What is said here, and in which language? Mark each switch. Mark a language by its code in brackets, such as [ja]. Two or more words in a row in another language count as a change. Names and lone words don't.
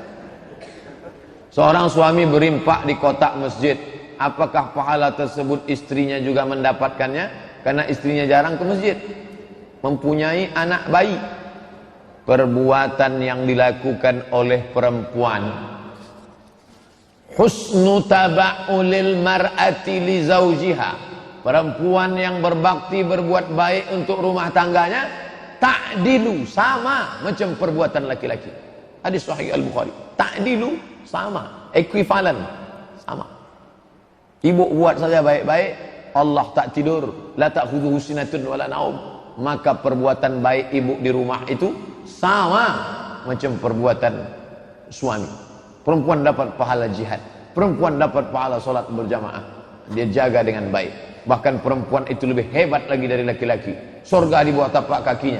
[ms] Seorang suami berimpak di kotak masjid. Apakah pahala tersebut istrinya juga mendapatkannya? Karena istrinya jarang ke masjid. Mempunyai anak bayi. Perbuatan yang dilakukan oleh perempuan. [ar] حسن تبعل المرأة لزوجها. [ms] Perempuan yang berbakti, berbuat baik untuk rumah tangganya, ta'dilu, sama macam perbuatan laki-laki. Hadis sahih Al-Bukhari. Ta'dilu, sama, ekuivalen, sama. Ibu buat saja baik-baik, Allah tak tidur, [ar] لا تأخذه سنة ولا نوم. [ms] Maka perbuatan baik ibu di rumah itu sama macam perbuatan suami. Perempuan dapat pahala jihad, perempuan dapat pahala solat berjamaah. Dia jaga dengan baik. Bahkan perempuan itu lebih hebat lagi dari laki-laki. Surga di bawah tapak kakinya.